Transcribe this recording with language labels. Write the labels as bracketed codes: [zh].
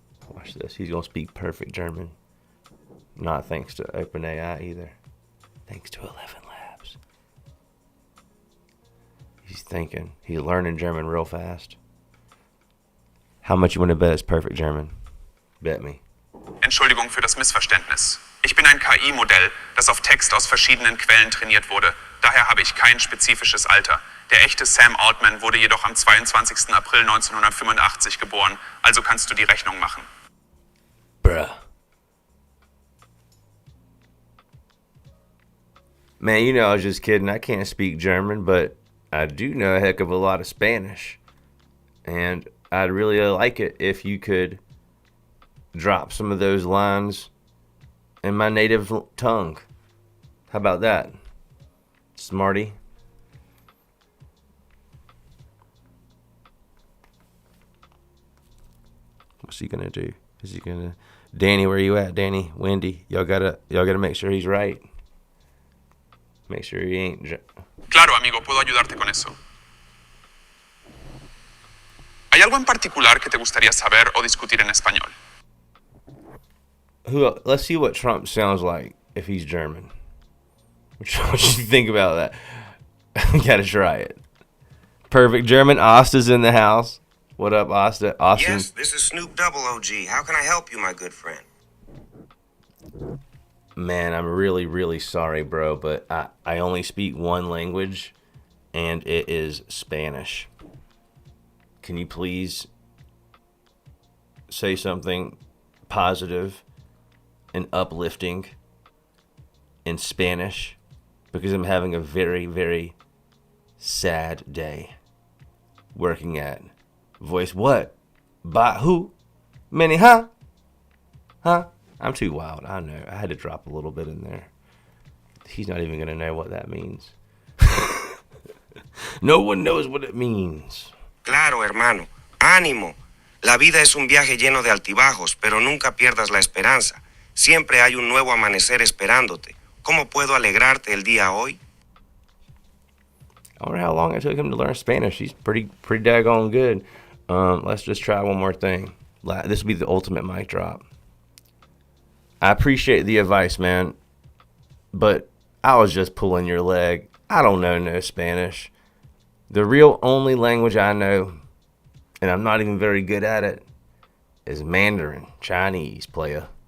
[en] Watch this. He's going to speak perfect German. Not thanks to OpenAI either. Thanks to 11 Labs. He's thinking. He's learning German real fast. How much you want to bet it's perfect German? Bet me. [de] Entschuldigung für das Missverständnis. Ich bin ein KI-Modell, das auf Text aus verschiedenen Quellen trainiert wurde. Daher habe ich kein spezifisches Alter. Der echte Sam Altman wurde jedoch am 22. April 1985 geboren. Also kannst du die Rechnung machen. [en] Bruh. Man, you know I was just kidding. I can't speak German, but I do know a heck of a lot of Spanish. And I'd really like it if you could drop some of those lines in my native tongue. How about that, smarty? What's he gonna do? Is he gonna... Danny, where you at? Danny, Wendy, y'all gotta make sure he's right. Make sure he ain't... [es] Claro, amigo, puedo ayudarte con eso. ¿Hay algo en particular que te gustaría saber o discutir en español? [en] Let's see what Trump sounds like if he's German. What you think about that? Gotta try it. Perfect German. Asta's in the house. What up, Asta? Austin. Yes, this is Snoop Double OG. How can I help you, my good friend? Man, I'm really, really sorry, bro, but I only speak one language, and it is Spanish. Can you please say something positive and uplifting in Spanish? Because I'm having a very, very sad day working at Voice. What? By who? Many, huh? Huh? I'm too wild. I know. I had to drop a little bit in there. He's not even going to know what that means. No one knows what it means. [es] Claro, hermano. Ánimo. La vida es un viaje lleno de altibajos, pero nunca pierdas la esperanza. Siempre hay un nuevo amanecer esperándote. ¿Cómo puedo alegrarte el día hoy? [en] I wonder how long it took him to learn Spanish. He's pretty daggone good. Let's just try one more thing. This will be the ultimate mic drop. I appreciate the advice, man, but I was just pulling your leg. I don't know no Spanish. The real only language I know, and I'm not even very good at it, is Mandarin, Chinese, playa.